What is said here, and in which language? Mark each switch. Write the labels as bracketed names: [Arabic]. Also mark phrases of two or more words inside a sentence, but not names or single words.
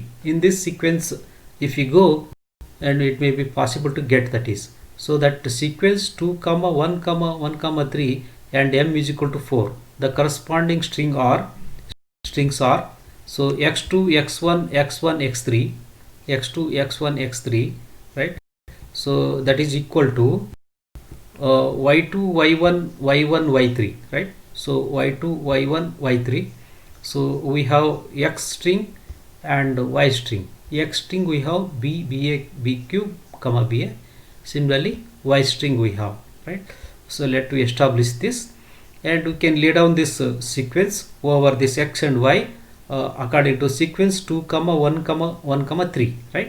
[English] In this sequence if you go, and it may be possible to get that is, so that the sequence 2 comma 1 comma 1 comma 3 and M is equal to 4, the corresponding strings are, so x2 x1 x1 x3, x2 x1 x3, right? So that is equal to y2 y1 y1 y3, right? So y2 y1 y3. So we have x string and y string. X string we have b ba bq comma ba. Similarly y string we have, right? So let we establish this, and we can lay down this sequence over this x and y according to sequence 2 comma 1 comma 1 comma 3, right?